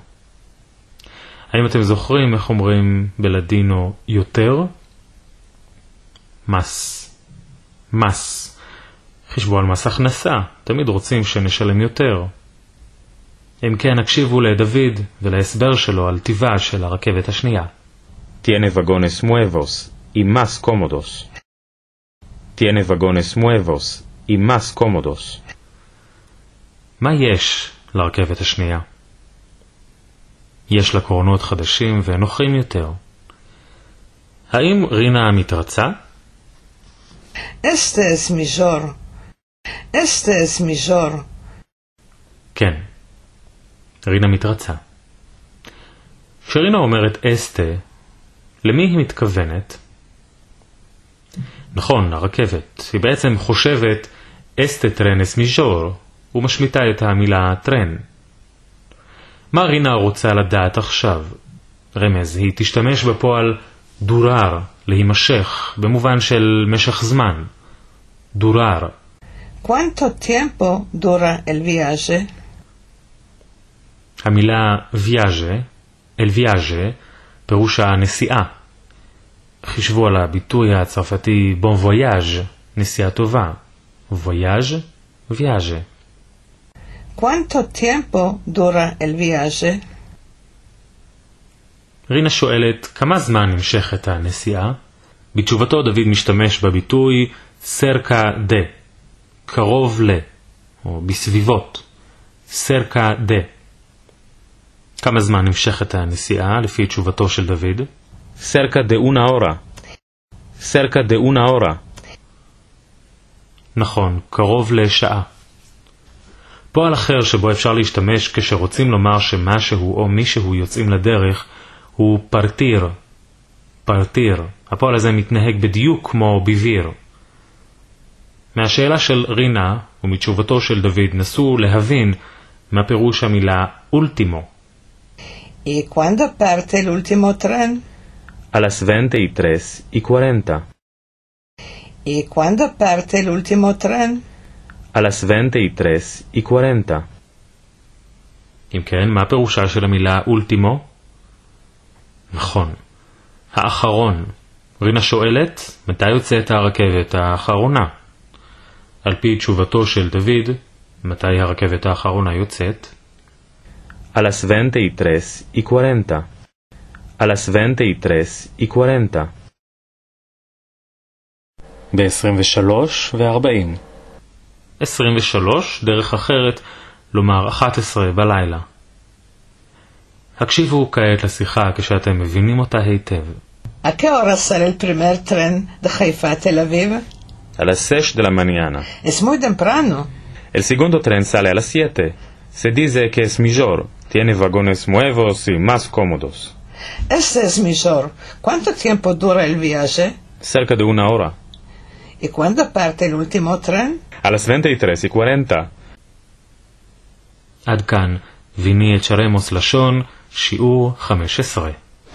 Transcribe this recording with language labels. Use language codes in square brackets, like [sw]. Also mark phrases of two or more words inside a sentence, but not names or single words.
[he] האם אתם זוכרים איך אומרים בלדינו יותר? [lad] מס. מס. [he] חישבו על מס הכנסה, תמיד רוצים שנשלם יותר. אם כן, הקשיבו לדוד ולהסבר שלו על טבעה של הרכבת השנייה. [lad] Tiene vagones nuevos y más cómodos. Tiene vagones nuevos y más cómodos. [he] מה יש לרכבת השנייה? יש לה קרונות חדשים ונוחים יותר. האם רינה מתרצה? [lad] Este es mejor. Este es mejor. [he] כן. רינה מתרצה. כשרינה אומרת אסטה, למי היא מתכוונת? נכון, הרכבת. היא בעצם חושבת [lad] אסטה טרנס מיז'ור, [he] ומשמיטה את המילה טרן. מה רינה רוצה לדעת עכשיו? רמז, היא תשתמש בפועל דורר, להימשך, במובן של משך זמן. [lad] דורר. ¿Cuánto tiempo dura el viaje? [he] המילה ויאז'ה, [lad] אל ויאז'ה, [he] פירושה נסיעה. חישבו על הביטוי הצרפתי [fr] bon voyage', [he] נסיעה טובה. [lad] וויאז', ויאז'ה. ¿Cuánto tiempo dura el viaje? [he] רינה שואלת כמה זמן נמשכת הנסיעה. בתשובתו דוד משתמש בביטוי [lad] סרקה דה, [he] קרוב ל, או בסביבות. [lad] סרקה דה. [he] כמה זמן נמשכת הנסיעה לפי תשובתו של דוד? [lad] Cerca de una hora. Cerca de una hora. [he] נכון, קרוב לשעה. פועל אחר שבו אפשר להשתמש כשרוצים לומר שמשהו או מישהו יוצאים לדרך הוא פרטיר. [lad] פרטיר. [he] הפועל הזה מתנהג בדיוק כמו ביביר. מהשאלה של רינה ומתשובתו של דוד נסו להבין מה פירוש המילה אולטימו. [lad] ¿Y cuándo parte el último tren? A las 23:40. ¿Y cuándo parte el último tren? A las 23:40. [he] אם כן, מה פירושה של המילה אולטימו? נכון, האחרון. רינה שואלת, מתי יוצאת הרכבת האחרונה? על פי תשובתו של דוד, מתי הרכבת האחרונה יוצאת? [lad] A las 23:40. A las 23:40. [he] ב-23 ו-40. 23, דרך אחרת, לומר 11 בלילה. הקשיבו כעת לשיחה כשאתם מבינים אותה היטב. [lad] ¿A qué hora sale el primer tren de Haifa a Tel Aviv? A las 6 de la mañana. Es muy temprano. El segundo tren sale a las 7. Se dice que es mejor. Tiene vagones nuevos y más cómodos. Este es Mijor. ¿Cuánto tiempo dura el viaje? Cerca de 1 hora. ¿Y cuándo parte el último tren? A las 23:40. [he] עד כאן, ויני את שרמוס לשון, שיעור 15.